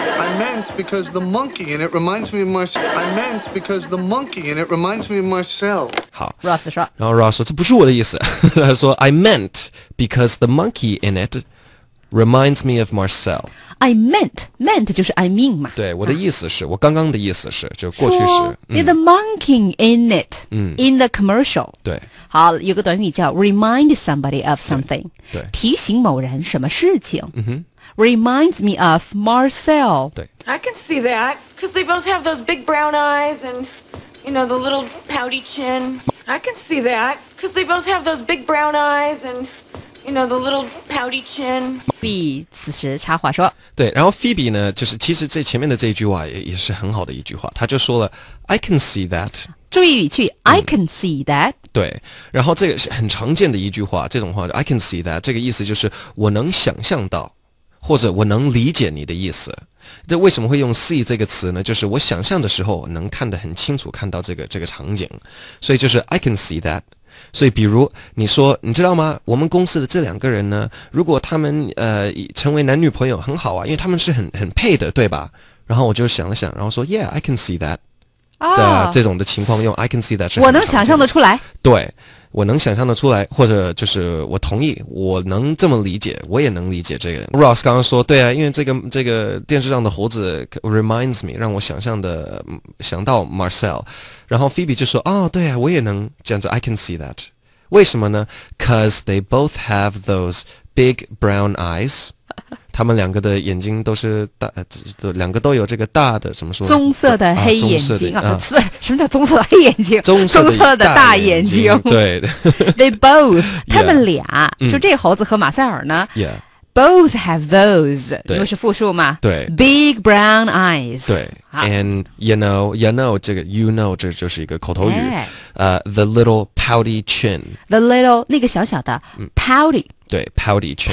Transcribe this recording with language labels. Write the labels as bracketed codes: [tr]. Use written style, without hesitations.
[en] I meant because the monkey and it reminds me of myself. I meant because the monkey and it reminds me of myself. [zh] 好 Ross 说然后 Ross 说这不是我的意思他说 [en] I meant because the monkey in it reminds me of Marcel I meant [zh] 就是 [en] I mean 嘛 [zh] 对我的意思是我刚刚的意思是就过去式 [en] the monkey in it in the commercial [zh] 对好有个短语叫 remind somebody of something 对提醒某人什么事情 [en] reminds me of Marcel [zh] 对 [en] I can see that because they both have those big brown eyes and you know the little pouty chin I can see that because they both have those big brown eyes and You know, the little pouty chin. [zh] B 此时插话说，对，然后 Phoebe 呢，就是其实这前面的这一句话也是很好的一句话，他就说了 [en] I can see that。 [zh] 注意语句 I can see that。对，然后这个是很常见的一句话，这种话 [en] I can see that， [zh] 这个意思就是我能想象到，或者我能理解你的意思。这为什么会用 see 这个词呢？就是我想象的时候能看得很清楚，看到这个场景，所以就是 I can see that。所以比如你说你知道吗，我们公司的这2个人呢，如果他们成为男女朋友很好啊，因为他们是很配的，对吧？然后我就想了想，然后说 [en] Yeah I can see that。 [zh] 这种的情况用 [en] I can see that [zh] 是我能想象得出来。对，我能想象得出来，或者就是我同意，我能这么理解，我也能理解这个人。 Ross 刚刚说对啊，因为这个电视上的猴子 [en] reminds me， [zh] 让我想到 Marcel。然后 Phoebe 就说对啊，我也能这样子 [en] I can see that。 [zh] 为什么呢？ [en] Cause they both have those big brown eyes。 [zh] 他们2个的眼睛都是大，2个都有这个大的怎么说？棕色的黑眼睛什么叫棕色的黑眼睛？棕色的大眼睛。对。 [en] They both， [zh] 他们俩，就这猴子和马塞尔呢。 [en] Both have those， [zh] 因为是复数嘛。对。 [en] Big brown eyes。 [zh] 对。 [en] And you know， [zh] 这个 you know 这就是一个口头语。 [en] The little pouty chin。The [zh] little 那个小小的 pouty。对 ， [en] pouty chin。